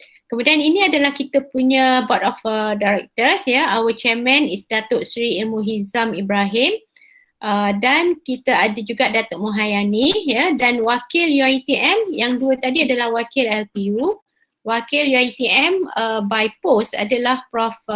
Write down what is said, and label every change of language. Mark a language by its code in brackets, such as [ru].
[ms] Kemudian ini adalah kita punya board of directors ya. [en] Our chairman is Datuk Seri Ilmu Hizam Ibrahim. [ms] Dan kita ada juga Datuk Muhayyani ya, dan wakil UiTM yang dua tadi adalah wakil LPU. Wakil UiTM [en] by post [ms] adalah Prof.